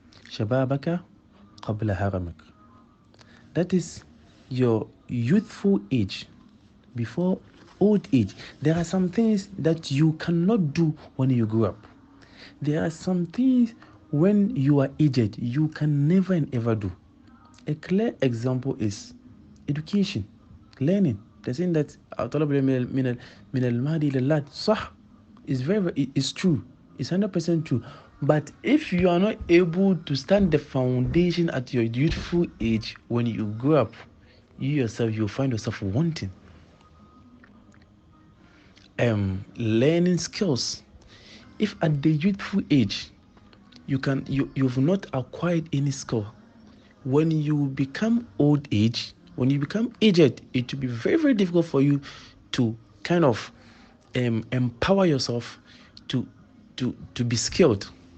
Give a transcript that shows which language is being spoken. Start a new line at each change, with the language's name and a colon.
Arabic: Shababaka qabla haramik.
English: That is your youthful age before old age. There are some things that you cannot do when you grow up. There are some things when you are aged you can never and ever do. A clear example is education, learning. They're saying that
Arabic: طلب العلم من المهد إلى اللحد صح.
English: It's true. It's 100% true. But if you are not able to stand the foundation at your youthful age, when you grow up, you'll find yourself wanting. Learning skills. If at the youthful age you've not acquired any skill, when you become old age, when you become aged, it will be very, very difficult for you to kind of empower yourself to be skilled.